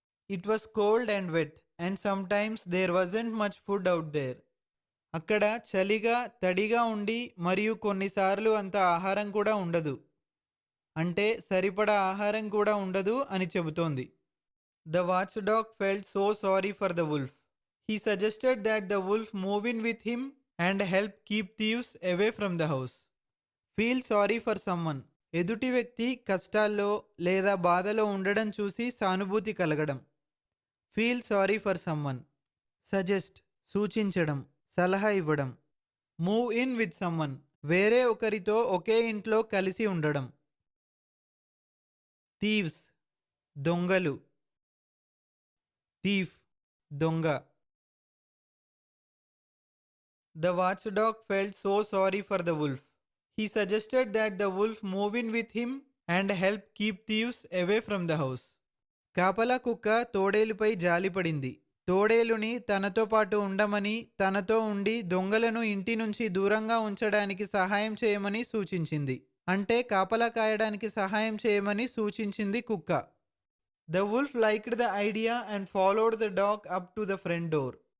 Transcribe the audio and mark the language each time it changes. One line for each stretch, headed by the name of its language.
English: It was cold and wet and sometimes there wasn't much food out there.
Telugu: అక్కడ చలిగా తడిగా ఉండి మరియు కొన్నిసార్లు అంత ఆహారం కూడా ఉండదు. అంటే సరిపడా ఆహారం కూడా ఉండదు అని చెబుతోంది.
English: The watchdog felt so sorry for the wolf. He suggested that the wolf move in with him and help keep thieves away from the house. Feel sorry for someone.
Telugu: ఎదుటి వ్యక్తి కష్టాల్లో లేదా బాధలో ఉండడం చూసి సానుభూతి కలగడం.
English: Feel sorry for someone. Suggest
Telugu: సూచించడం, సలహా ఇవ్వడం.
English: move in with someone
Telugu: వేరే ఒకరితో ఒకే ఇంట్లో కలిసి ఉండడం. థీవ్స్ దొంగలు, థీఫ్ దొంగ.
English: The watchdog felt so sorry for the wolf. He suggested that the wolf move in with him and help keep thieves away from the house.
Telugu: కాపలా కుక్క తోడేలుపై జాలిపడింది. తోడేలుని తనతో పాటు ఉండమని, తనతో ఉండి దొంగలను ఇంటి నుంచి దూరంగా ఉంచడానికి సహాయం చేయమని సూచించింది. అంటే కాపలా కాయడానికి సహాయం చేయమని సూచించింది కుక్క.
English: The wolf liked the idea and followed the dog up to the front door.